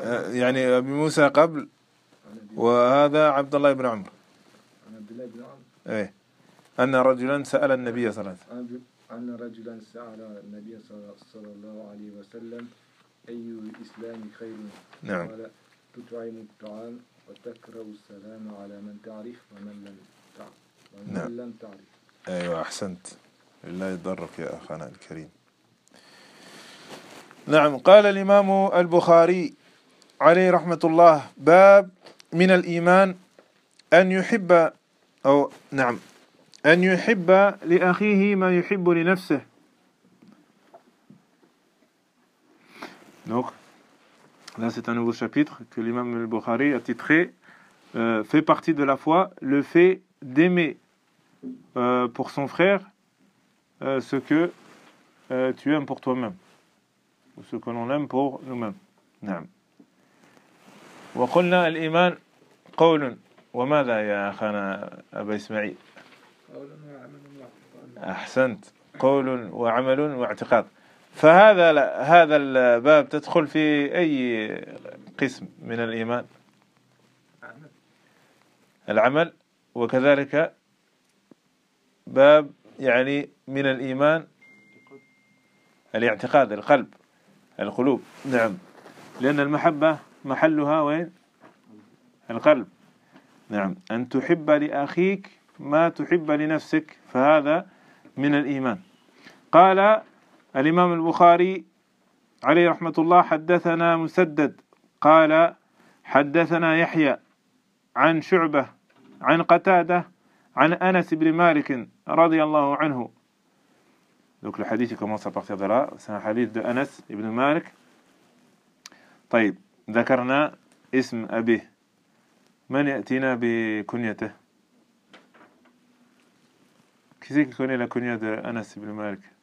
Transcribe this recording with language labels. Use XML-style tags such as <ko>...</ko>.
<ar>يعني أبي موسى قبل وهذا عبد الله بن عمر إيه أن رجلا سأل النبي صلى الله أن رجلا سأل النبي صلى الله عليه وسلم أي الإسلام خير نعم تطعم الطعام وتكره السلام على من تعرف ومن لم تعرف أيوة أحسنت لا يضرك يا أخانا الكريم نعم قال الإمام البخاري عليه رحمة الله باب من الإيمان أن يحب أو نعم أن يحب لأخيه ما يحب لنفسه</ar> <fr>donc là c'est un nouveau chapitre que l'imam al-Bukhari a titré fait partie de la foi le fait d'aimer pour son frère ce que tu aimes pour toi-même ce que l'on aime pour nous-mêmes.</fr> <ar>نعم. وقلنا الإيمان قول وماذا يا أخانا أبا إسماعيل؟ قول وعمل واعتقاد. أحسنت. قول وعمل واعتقاد. فهذا هذا الباب تدخل في أي قسم من الإيمان؟ عمل. العمل وكذلك باب يعني من الإيمان الاعتقاد القلب. القلوب نعم لأن المحبة محلها وين القلب نعم أن تحب لأخيك ما تحب لنفسك فهذا من الإيمان قال الإمام البخاري عليه رحمة الله حدثنا مسدد قال حدثنا يحيى عن شعبة عن قتادة عن أنس بن مالك رضي الله عنه</ar> <fr>Donc le hadith commence à partir de là. C'est un hadith de Anas ibn Malik.</fr> <ar>طيب ذكرنا اسم أبيه. من يأتينا بكنيته؟</ar> <fr>Qui c'est qui connaît la kunya de Anas ibn Malik?</fr>